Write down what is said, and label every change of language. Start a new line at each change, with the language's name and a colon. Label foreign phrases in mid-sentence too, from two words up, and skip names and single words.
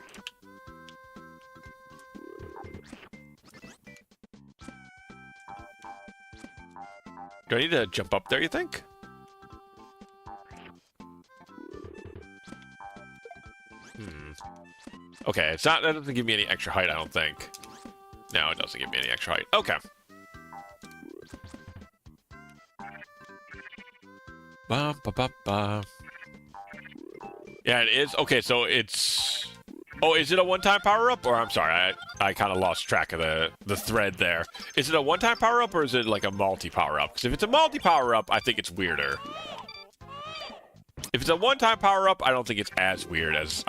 English: Do I need to jump up there, you think? Okay, it's not, that doesn't give me any extra height, I don't think. No, it doesn't give me any extra height. Okay. Ba, ba, ba, ba. Yeah, it is. Okay, so it's... Oh, is it a one-time power-up? Or, I'm sorry, I kind of lost track of the thread there. Is it a one-time power-up, or is it like a multi-power-up? Because if it's a multi-power-up, I think it's weirder. If it's a one-time power-up, I don't think it's as weird as...